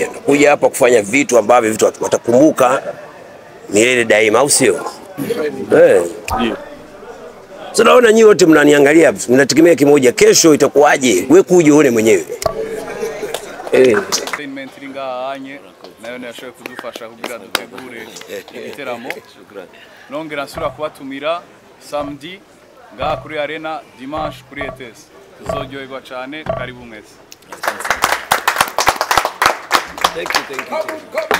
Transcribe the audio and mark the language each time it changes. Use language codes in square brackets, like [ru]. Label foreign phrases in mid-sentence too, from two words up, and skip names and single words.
[sw] Kuja hapa kufanya vitu ambavyo vitu watakumbuka milele daima, au sio? So naona nyinyi wote mnaniangalia, mnategemea kimoja, kesho itakuwaje? Wewe kuja uone mwenyewe. [rn] Entertainment ringa anye nayo yashoboye kudufasha kugira dutegure igiteramo. Nongera nsura kubatumira samedi ngaha kuri Arena, dimanche kuri ETS. Tuzoryoherwa cyane, karibu mwese. [en] Thank you.